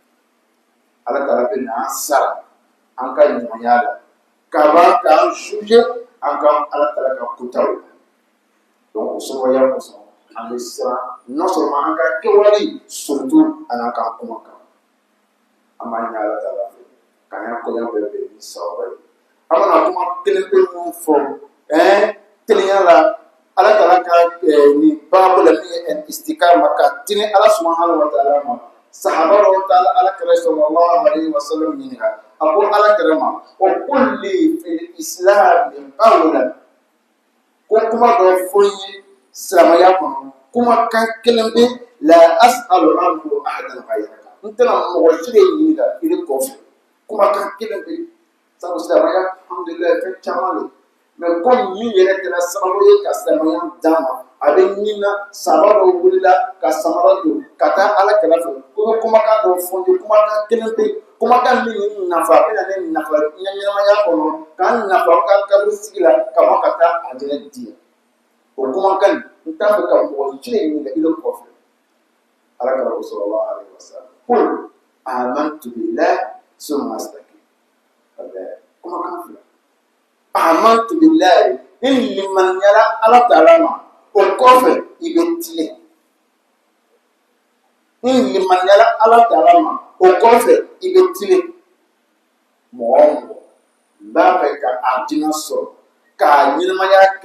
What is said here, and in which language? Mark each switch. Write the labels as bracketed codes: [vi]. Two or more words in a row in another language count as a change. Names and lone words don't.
[bm] ala tala bɛ na an sara an ka ɲumanya la kaba k'an juger an ka ala tala ka kutaw donc o sababuya kosɔn an bɛ siran [fr] non seulement [bm] an ka kɛwale surtout an ka kuma kan an b'a ɲini ala tala fɛ k'an ka kɔɲɔ bɛɛ bɛn ni sababa ye an bɛna kuma kelen pe min fɔ telenya la ala tala ka nin baabu la min ye istikama ka tini ala [ar] سبحانه وتعالى [bm] ma sahaba dɔw taara ala kɛrɛ [ar] صلى الله عليه وسلم [bm] ɲininka a ko ala kɛrɛ ma o [ar] قل لي في الإسلام قولاً [bm] ko kuma dɔ fɔ n ye silamɛya kɔnɔ kuma kan kelen bɛ la [ar] أسأل عنه أحداً غيرك [bm] n tɛna mɔgɔ si de ɲininka i de kɔfɛ kuma kan kelen bɛ sabu silamɛya alhamdulilayi fɛn caman de [fr] mais comme [bm] min yɛrɛ kɛra sababu ye ka silamɛya d'a ma a bɛ ɲinina saba dɔw wulila ka samara don ka taa ala kɛrɛ fɛ ko bɛ kumakan dɔw fɔ n ye kumakan kelen bɛ kumakan min ni nafa a bɛna ne nafa n ka ɲɛnamaya kɔnɔ k'an nafa ka kabiri sigi la ka bɔ ka taa a jɛnɛ di o kumakan n t'a fɛ ka mɔgɔ si de ɲininka i de kɔfɛ ala kɛrɛ ko [ar] صلى الله عليه وسلم قل آمنت بالله ثم استقم [bm] kumakan fila [ar] آمنت بالله [bm] in limaniyara ala ta'ala ma o kɔfɛ i bɛ tilen in limaniyara ala ta'ala ma o kɔfɛ i bɛ tilen mɔgɔ o mɔgɔ b'a fɛ ka alijinɛ sɔrɔ k'a ɲɛnamaya kɛ